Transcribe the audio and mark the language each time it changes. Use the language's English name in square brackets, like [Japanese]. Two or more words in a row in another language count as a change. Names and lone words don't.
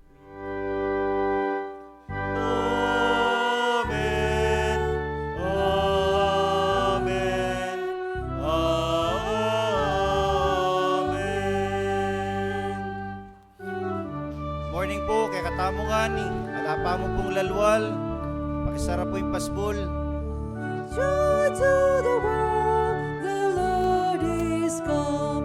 [Pampanga] Morning po, kay katamo gani. Alapa mo pong lalwal. Pakisara po yung pasbol. [English] Joy to the world, the Lord is come.